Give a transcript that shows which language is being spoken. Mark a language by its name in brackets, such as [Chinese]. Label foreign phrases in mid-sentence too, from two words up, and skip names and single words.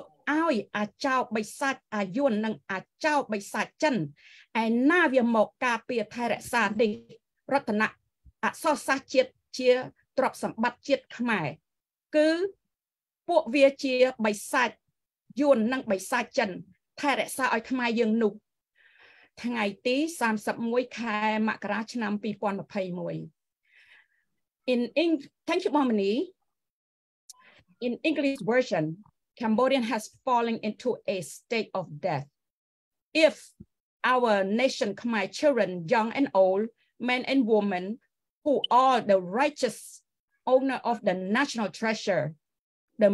[Khmer] ឲ្យអាចោបិសាចអាយួននិងអាចោបិសាចចិនឯណាវាមកការពារថែរក្សានេះរតនអក្សរសាស្ត្រជាតិជាទ្រព្យសម្បត្តិជាតិខ្មែរគឺពួកវាជាបិសាចយួននិងបិសាចចិនថែរក្សាឲ្យខ្មែរយើងនោះថ្ងៃទី31ខែមករាឆ្នាំ2021 [English] Thank you, Momini. In English version, Cambodia has fallen into a state of death. If our nation, Khmer children, young and old, men and women, who are the righteous owner of the national treasure, the